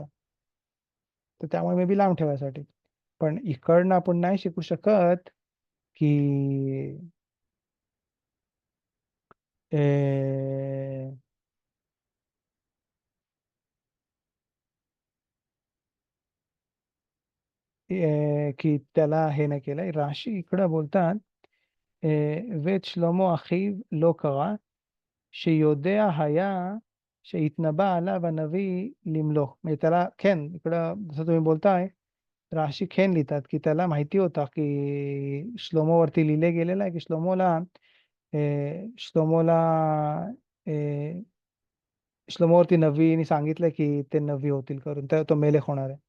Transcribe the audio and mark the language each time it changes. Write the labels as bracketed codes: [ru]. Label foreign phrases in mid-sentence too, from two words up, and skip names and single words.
[mr] तर त्यामुळे मे बी लांब ठेवायसाठी. पण इकडनं आपण नाही शिकू शकत की की त्याला हे नाही केलंय. राशी इकडं बोलतात [he] ואת שלמה אחיו לא קרא, שיודע היה שהתנבא עליו הנביא למלוך. [mr] म्हणजे त्याला खेन, इकडं जसं तुम्ही बोलताय राशी खेन लिहितात की त्याला माहिती होता की श्लोमोवरती लिहिले गेलेलं आहे की श्लोमोला श्लोमोवरती नबीने सांगितलं की ते नबी होतील करून, तर तो मेलेख होणार आहे.